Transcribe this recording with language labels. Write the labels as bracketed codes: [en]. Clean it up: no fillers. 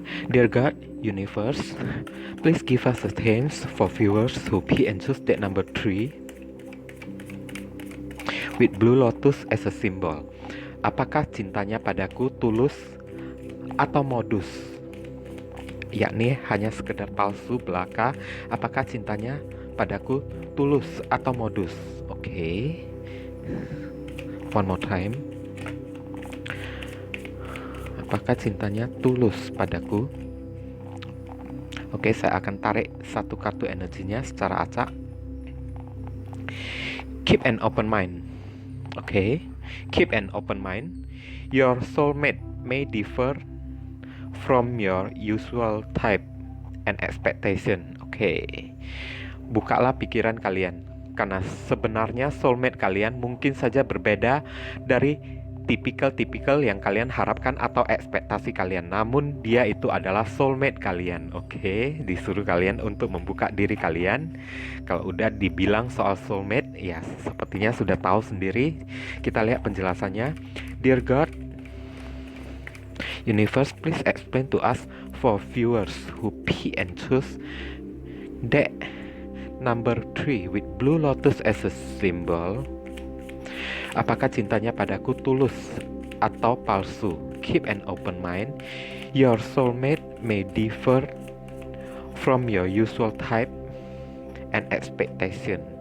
[en] Dear God, Universe, please give us a hints for viewers who pick and choose deck number 3 with blue lotus as a symbol. [id] Apakah cintanya padaku tulus atau modus? Yakni hanya sekedar palsu belaka. Apakah cintanya padaku tulus atau modus? Oke. [en] One more time. [id] Apakah cintanya tulus padaku? Oke, saya akan tarik satu kartu energinya secara acak. [en] Keep an open mind. Oke. Keep an open mind. Your soulmate may differ from your usual type and expectation. Oke. [id] Bukalah pikiran kalian, karena sebenarnya soulmate kalian mungkin saja berbeda dari tipikal yang kalian harapkan atau ekspektasi kalian. Namun dia itu adalah soulmate kalian. Oke, disuruh kalian untuk membuka diri kalian. Kalau udah dibilang soal soulmate, ya sepertinya sudah tahu sendiri. Kita lihat penjelasannya. [en] Dear God, Universe, please explain to us for viewers who pick and choose deck number 3 with blue lotus as a symbol. [id] Apakah cintanya padaku tulus atau palsu? [en] Keep an open mind. Your soulmate may differ from your usual type and expectation.